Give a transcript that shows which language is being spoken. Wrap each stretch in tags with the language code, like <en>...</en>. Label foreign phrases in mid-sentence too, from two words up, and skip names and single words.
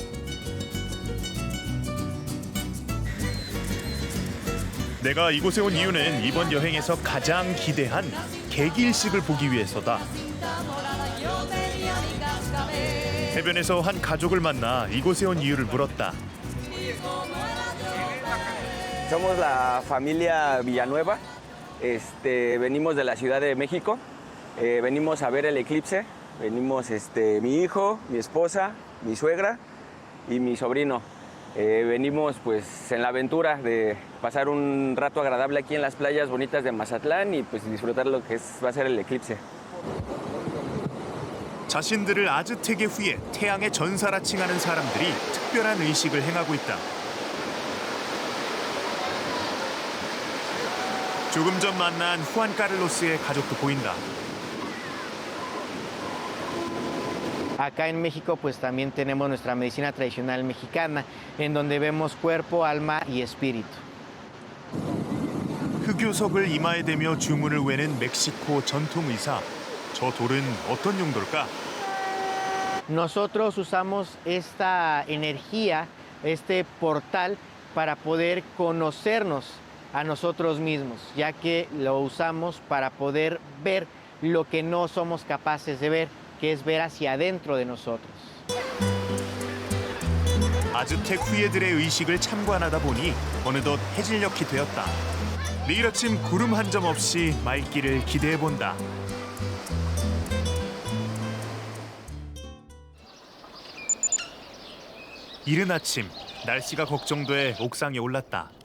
<ko>내가 이곳에 온 이유는 이번 여행에서 가장 기대한 개기일식을 보기 위해서다. 해변에서 한 가족을 만나 이곳에 온 이유를 물었다.</ko> <es>Somos la familia Villanueva, venimos de la Ciudad de México, venimos a ver el eclipse, venimos mi hijo, mi esposa, mi suegra y mi sobrino. Venimos pues en la aventura de pasar un rato agradable aquí en las playas bonitas de Mazatlán y pues disfrutar lo que va a ser el eclipse.</es> <ko>자신들을 아즈텍의 후예, 태양의 전사라 칭하는 사람들이 특별한 의식을 행하고 있다. 조금 전 만난 후안 카를로스의 가족도 보인다.</ko> <es>Acá en México pues también tenemos nuestra medicina tradicional mexicana, en donde vemos cuerpo, alma y espíritu.</es> <ko>흑요석을 이마에 대며 주문을 외는 멕시코 전통 의사. 저 돌은 어떤 용도일까?</ko> <es>Nosotros usamos esta energía, este portal, para poder conocernos a nosotros mismos, ya que lo usamos para poder ver lo que no somos capaces de ver, que es ver hacia adentro de nosotros.</es> <ko>아즈텍 후예들의 의식을 참관하다 보니 어느덧 해질녘이 되었다. 내일 아침 구름 한 점 없이 맑기를 기대해본다. 이른 아침, 날씨가 걱정돼 옥상에 올랐다.</ko>